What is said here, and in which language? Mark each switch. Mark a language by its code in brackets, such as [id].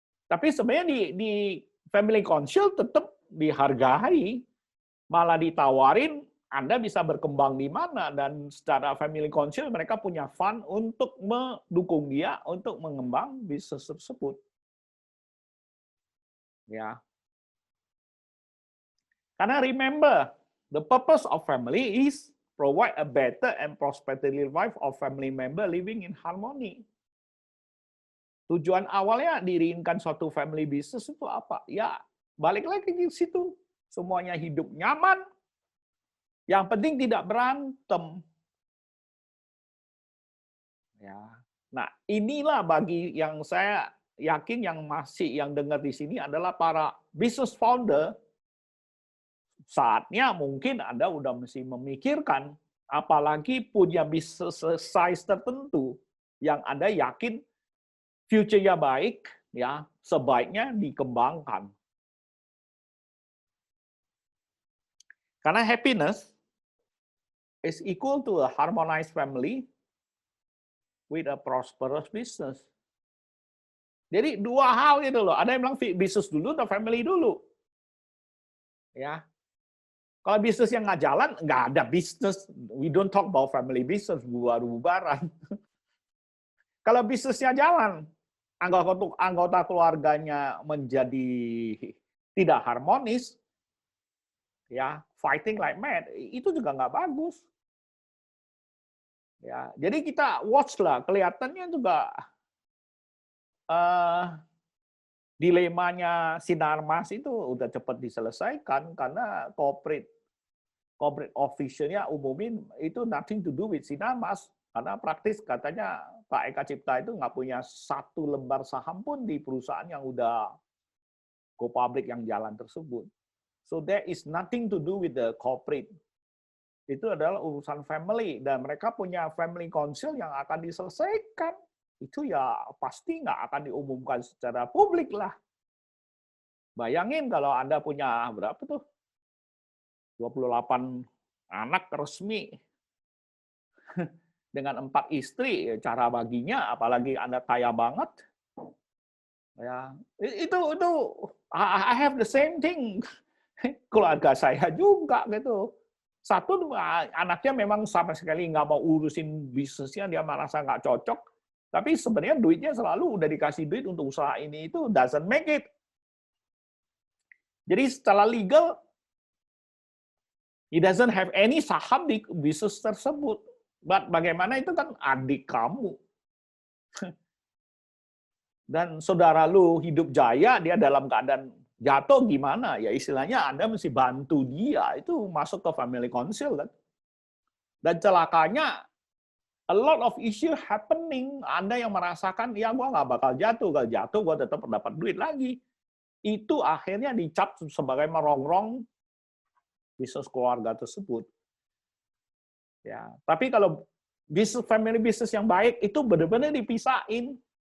[id] Tapi sebenarnya di family council tetap dihargai, malah ditawarin Anda bisa berkembang di mana, dan secara family council mereka punya fund untuk mendukung dia untuk mengembang bisnis tersebut. Ya. [en] Karena remember, the purpose of family is provide a better and prosperity life of family member living in harmony. [id] Tujuan awalnya diriinkan suatu family business itu apa? Ya, balik lagi di situ. Semuanya hidup nyaman. Yang penting tidak berantem. Ya. Nah, inilah bagi yang saya yakin yang dengar di sini adalah para business founder. Saatnya mungkin Anda udah mesti memikirkan, apalagi punya bisnis size tertentu yang Anda yakin future-nya baik, ya sebaiknya dikembangkan. [en] Karena happiness is equal to a harmonized family with a prosperous business. [id] Jadi dua hal itu loh. Ada yang bilang bisnis dulu atau family dulu. Ya. Kalau bisnis yang nggak jalan, nggak ada bisnis. [en] We don't talk about family business, [id] bubar-bubaran. Kalau bisnisnya jalan, anggota keluarganya menjadi tidak harmonis, ya [en] fighting like mad, [id] itu juga nggak bagus. Ya, jadi kita watch lah, kelihatannya juga dilemanya Sinarmas itu udah cepat diselesaikan karena corporate officialnya umumin itu [en] nothing to do with Sinarmas, [id] karena praktis katanya Pak Eka Cipta itu nggak punya satu lembar saham pun di perusahaan yang udah go public yang jalan tersebut. [en] So there is nothing to do with the corporate. [id] Itu adalah urusan family dan mereka punya family council yang akan diselesaikan. Itu ya pasti nggak akan diumumkan secara publik lah. Bayangin kalau Anda punya berapa tuh? 28 anak resmi dengan 4 istri, cara baginya apalagi Anda kaya banget. Ya, itu [en] I have the same thing. [id] Keluarga saya juga gitu. Satu anaknya memang sama sekali nggak mau urusin bisnisnya, dia merasa nggak cocok. Tapi sebenarnya duitnya selalu udah dikasih duit untuk usaha ini itu [en] doesn't make it. [id] Jadi secara legal, [en] he doesn't have any [id] saham di bisnis tersebut. But bagaimana itu kan adik kamu. Dan saudara lu hidup jaya, dia dalam keadaan jatuh gimana? Ya istilahnya Anda mesti bantu dia, itu masuk ke family council kan. Dan celakanya, [en] a lot of issue happening. [id] Anda yang merasakan, ya gua nggak bakal jatuh. Kalau jatuh, gua tetap dapat duit lagi. Itu akhirnya dicap sebagai merongrong bisnis keluarga tersebut. Ya, tapi kalau bisnis family bisnis yang baik itu benar-benar dipisahin.